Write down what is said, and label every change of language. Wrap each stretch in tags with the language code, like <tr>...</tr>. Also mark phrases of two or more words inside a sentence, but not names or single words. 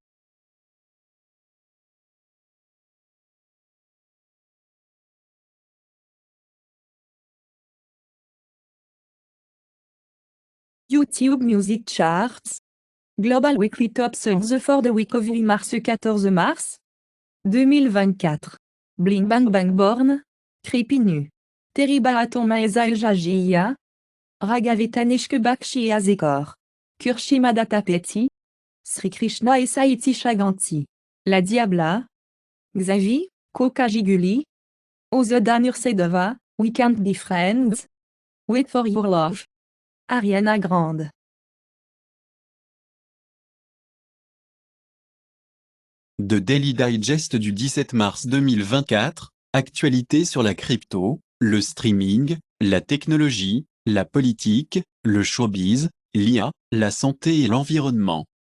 <en>YouTube Music Charts. Global Weekly Top Songs for the Week of mars 14 mars 2024. Bling Bang Bang Born. Creepy Nu. Terry Baraton Maeza El Jajiya. Ragavetaneshke Bakshi Azekor. Kurshimada Tapeti. Sri Krishna et Saiti Chaganti. La Diabla. Xavi, Koka Giguli. Ozoda Nursedova, We Can't Be Friends. Wait for Your Love. Ariana Grande.</en> <fr>De Daily Digest du 17 mars 2024, actualité sur la crypto, le streaming, la technologie, la politique, le showbiz, l'IA, la santé et l'environnement.</fr>